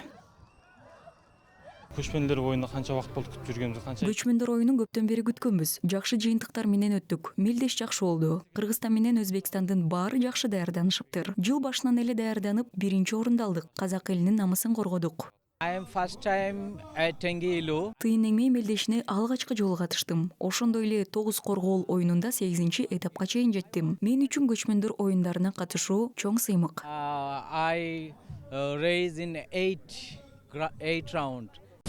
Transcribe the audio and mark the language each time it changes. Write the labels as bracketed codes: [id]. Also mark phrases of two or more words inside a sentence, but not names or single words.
[ky] Көчмөндөр оюнуна канча убакыт болду күтүп жүргөнүбүз канча? Көчмөндөр оюнун көптөн бери күткөнбүз. Жакшы жыйынтыктар менен өттүк. Мелдеш жакшы болду. Кыргызстан менен Өзбекстандын баары жакшы даярданышыптыр. Жыл башынан эле даярданып, биринчи орунду алдык. Казак элинин намысын коргодук. [en] I am first time at Tengilu. [ky] Тыйын эңмей мелдешине алгачкы жолу катыштым. Ошондой эле 9 коргоол оюнунда 8 этапка чейин жеттим. Мен үчүн көчмөндөр оюндарына катышуу чоң сыймык. [en] I raised in eight round.